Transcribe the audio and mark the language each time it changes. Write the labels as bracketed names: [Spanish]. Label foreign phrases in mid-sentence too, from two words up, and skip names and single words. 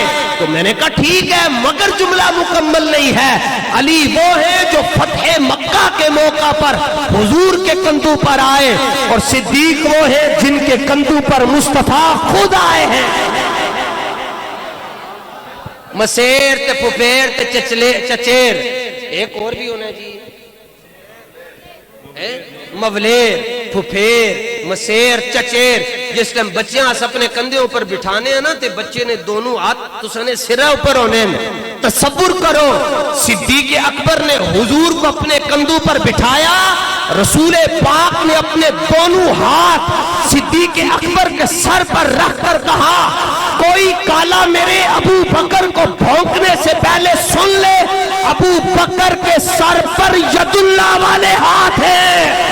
[Urdu] تو میں نے کہا ٹھیک ہے مگر جملہ مکمل نہیں ہے. علی وہ ہیں جو فتح مکہ کے موقع پر حضور کے کندھوں پر آئے اور صدیق وہ ہیں جن کے کندھوں پر مصطفیٰ خود آئے ہیں. [Punjabi] مسیر تے پھپھیر تے چچیر، ایک اور بھی ہونا جی، مولیر، پھپھیر، مسیر، چچیر. جس ٹائم بچیاں اپنے کندھے اوپر بٹھانے ہیں نا تے بچے نے دونوں ہاتھ تسانے سرہ اوپر ہونے ہیں. [Urdu] تصور کرو صدیق اکبر نے حضور کو اپنے کندھوں پر بٹھایا، رسول پاک نے اپنے دونوں ہاتھ صدیق اکبر کے سر پر رکھ کر کہا کوئی کالا میرے ابو بکر کو بھونکنے سے پہلے سن لے، ابو بکر کے سر پر [Arabic] ید اللہ [Urdu] والے ہاتھ ہیں.